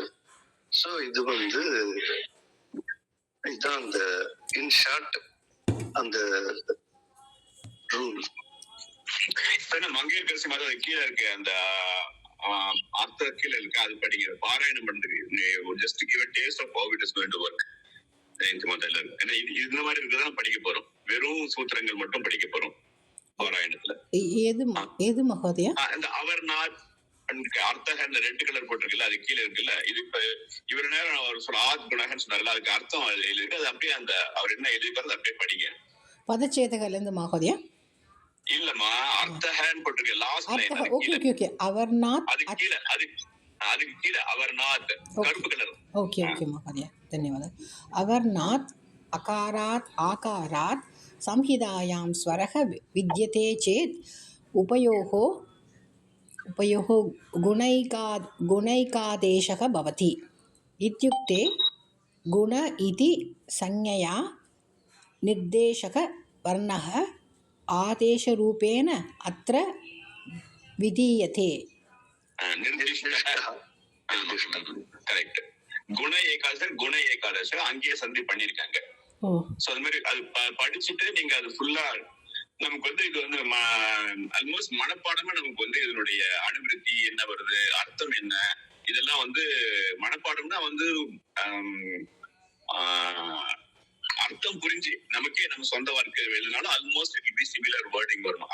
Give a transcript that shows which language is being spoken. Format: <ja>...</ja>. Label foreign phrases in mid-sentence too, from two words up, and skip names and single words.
<ta>ஸோ இது இதுதான் அந்த</ta> <en>in short</en> <ta>அந்த ரூல். மங்கையர்கரசி மாதிரி அது கீழே இருக்கு, அந்த அர்த்த கீழே இருக்கு, அது படிங்க. பாராயணம் பண்றது</ta> <en>just give a taste of how it is going to work.</en> <ta>இந்த மாதிரி இருக்குதான் படிக்க போறோம். வெறும் சூத்திரங்கள் மட்டும் படிக்க போறோம் பாராயணத்துல. ஏது மகோதயா? இந்த அவர்நாத் அர்த்தம் இந்த</ta> <en>red color</en> <ta>போட்டிருக்குல்ல, அது கீழே இருக்குல்ல. இது இப்ப இவரு நேரம் அவர் சொல்ல ஆத் குணகன்னு சொன்னார்ல, அதுக்கு அர்த்தம் இருக்கு. அது அப்படியே அந்த அவர் என்ன எழுதிக்கிறது அப்படியே படிங்க. பதச்சேதகல இருந்து மகோதயா இல்லம்மா, அர்த்தஹன் போட்டிருக்கு</ta> <en>last line. okay okay okay.</en> <ta>அவர்நாத் அது கீழே, அது அதுக்கு கீழே அவர்நாத் கருப்பு கலர்.</ta> <en>okay okay</en> <sa>महोदय धन्यवादः अवर्नात् अकारात् आकारात् संहितायां स्वरः विद्यते चेत् उपयोः गुणैकादेशः भवति इत्युक्ते गुण इति संज्ञया निर्देशकवर्णः आदेशरूपेण अत्र विधीयते</sa> <ta>கரெக்ட். குண ஏகாதச அங்கேயே சந்தி பண்ணிருக்காங்க. சோ அது மாதிரி அது படிச்சுட்டு நீங்க அது ஃபுல்லா நமக்கு வந்து இது வந்து ஆல்மோஸ்ட் மனப்பாடமா நமக்கு வந்து இதனுடைய அனுவிருத்தி என்ன வருது, அர்த்தம் என்ன, இதெல்லாம் வந்து மனப்பாடம்னா வந்து அர்த்தம் புரிஞ்சு நமக்கே நம்ம சொந்த வார்த்தை எழுதினாலும் ஆல்மோஸ்ட்</ta> <en>it will be similar wording</en> <ta>வரணும்.</ta>